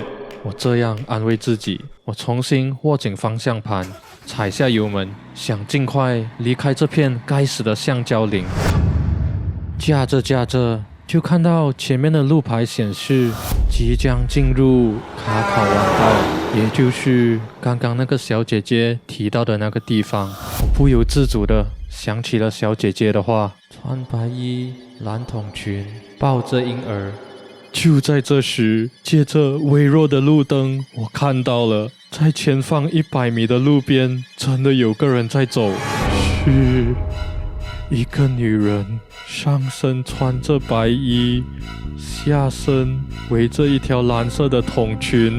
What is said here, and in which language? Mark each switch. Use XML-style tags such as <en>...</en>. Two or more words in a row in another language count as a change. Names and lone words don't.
<zh>我這樣安慰自己。我重新握緊方向盤，踩下油門，想盡快離開這片該死的橡膠林。駕着，就看到前面的路牌顯示即將進入卡考彎道，也就是剛剛那個小姐姐提到的那個地方。我不由自主地想起了小姐姐的話，穿白衣藍筒裙，抱着嬰兒。就在這時，借着微弱的路燈，我看到了在前方100米的路邊真的有個人在走，是一個女人，上身穿着白衣，下身圍着一條藍色的筒裙。</zh>